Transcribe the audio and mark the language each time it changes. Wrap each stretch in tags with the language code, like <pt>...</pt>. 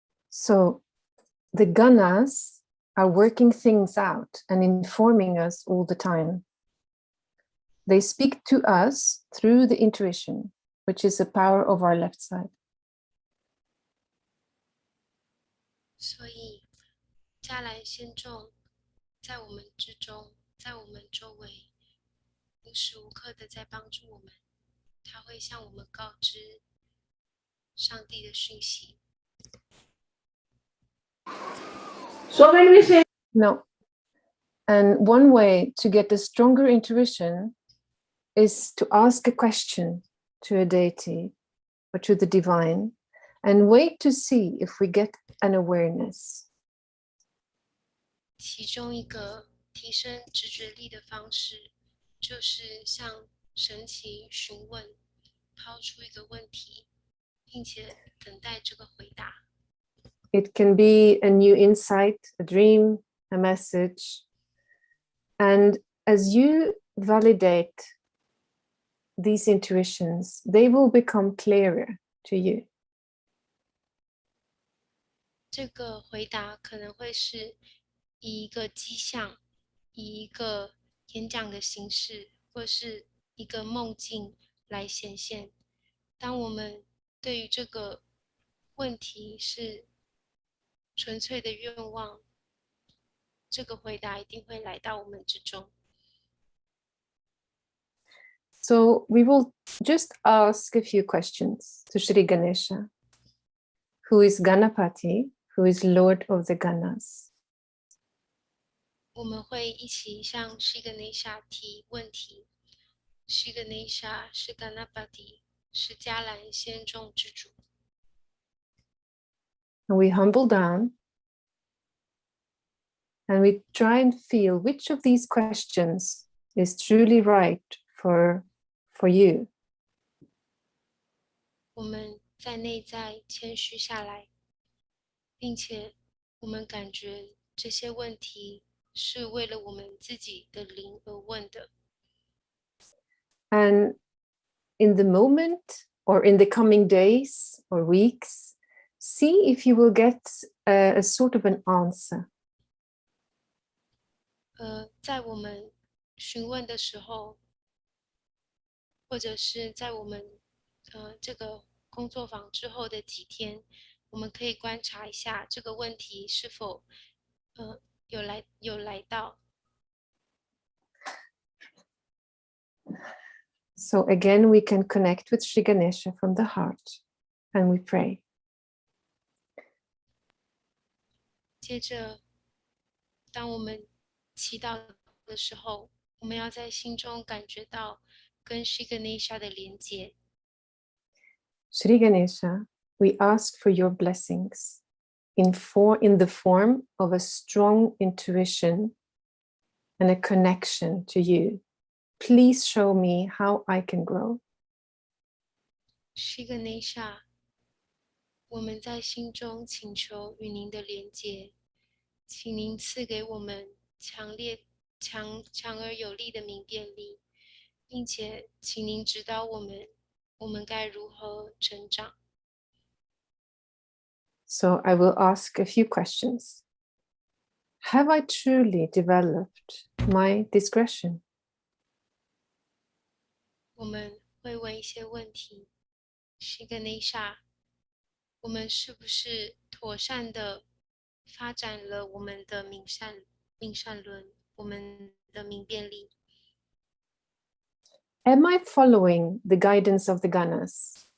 <en>So the ganas are working things out and informing us all the time. They speak to us through the intuition, which is the power of our left side.</en> <zh>所以，迦兰仙众在我们之中，在我们周围，无时无刻的在帮助我们。他会向我们告知上帝的讯息。</zh> <en>So when we say No. And one way to get a stronger intuition is to ask a question to a deity or to the divine and wait to see if we get an awareness.</en> <zh>其中一个提升直觉力的方式，就是向神奇询问，抛出一个问题，并且等待这个回答。</zh> <en>It can be a new insight, a dream, a message. And as you validate these intuitions, they will become clearer to you.</en> <zh>这个回答可能会是以一个迹象，以一个演讲的形式，或是一个梦境来显现。当我们对于这个问题是纯粹的愿望，这个回答一定会来到我们之中。</zh> <en>So we will just ask a few questions to Sri Ganesha, who is Ganapati, who is Lord of the Ganas.</en> <zh>我们会一起向 Sri Ganesha 提问题。 Sri Ganesha 是 Ganapati， 是迦兰仙众之主。</zh> <en>And we humble down and we try and feel which of these questions is truly right for you.</en> <zh>我们在内在谦虚下来，并且我们感觉这些问题是为了我们自己的灵而问的。</zh> <en>And in the moment or in the coming days or weeks, see if you will get a sort of an answer.</en> <zh>在我们询问的时候，或者是在我们这个工作坊之后的几天，我们可以观察一下这个问题是否有来到。</zh> <en>So again, we can connect with Shri Ganesha from the heart and we pray.</en> <zh>接着，当我们祈祷的时候，我们要在心中感觉到跟 Shri Ganesha 的连接。</zh> <en>Shri Ganesha, we ask for your blessings in the form of a strong intuition and a connection to you. Please show me how I can grow.</en> <zh>Shri Ganesha, 我们在心中请求与您的连接，请您赐给我们强而有力的明辨力，并且请您指导我们该如何成长。</zh> <en>So I will ask a few questions. Have I truly developed my discretion?</en> <zh>我们会问一些问题。 Shri Ganesha，我们是不是妥善的发展了我们的命善论，我们的明辨力？</zh> <en>Am I following the guidance of the Ganas?</en>